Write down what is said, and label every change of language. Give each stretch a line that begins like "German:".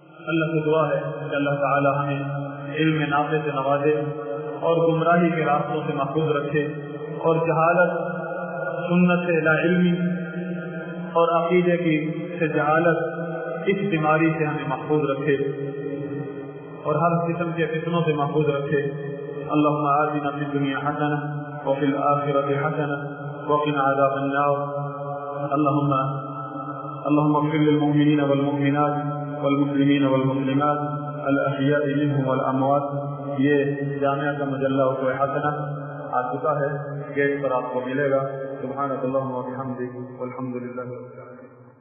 Urdu: اللہ سے دعا ہے کہ اللہ تعالی ہمیں علم نافع سے نوازے اور گمراہی کے راستوں سے محفوظ رکھے، اور جہالت، سنت سے لا علمی اور عقیدے کی سے جہالت، اس بیماری سے ہمیں محفوظ رکھے اور ہر قسم کے فتنوں سے محفوظ رکھے.
Arabic: اللهم آتنا في الدنيا حسنة وفي الآخرة حسنة وقنا عذاب النار. اللهم اغفر للمؤمنين والمؤمنات والمسلمين والمسلمات الأحياء منهم والأموات.
Urdu: یہ جامعہ کا مجلہ اسوہ حسنہ آ چکا ہے، گیٹ پر آپ کو ملے گا.
Arabic: سبحانک اللہم و بحمدک والحمد للہ رب العالمین.